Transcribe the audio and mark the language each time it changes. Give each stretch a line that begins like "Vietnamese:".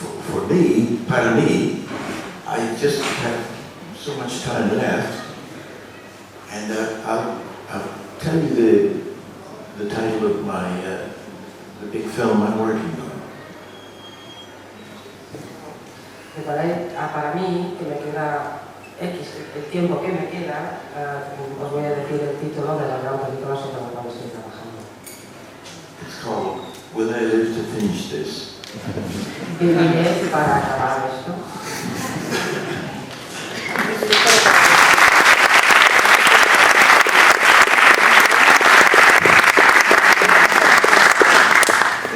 English: For me,
Spanish: para mí,
English: I just have so much time left, and I'll tell you the title of my the big film I'm working on.
Spanish: Para mí, que me queda el tiempo que me queda, os voy a decir el título de la gran película sobre la cual estoy trabajando.
English: It's called Will I Live to Finish This?
Spanish: Viviré para acabar esto.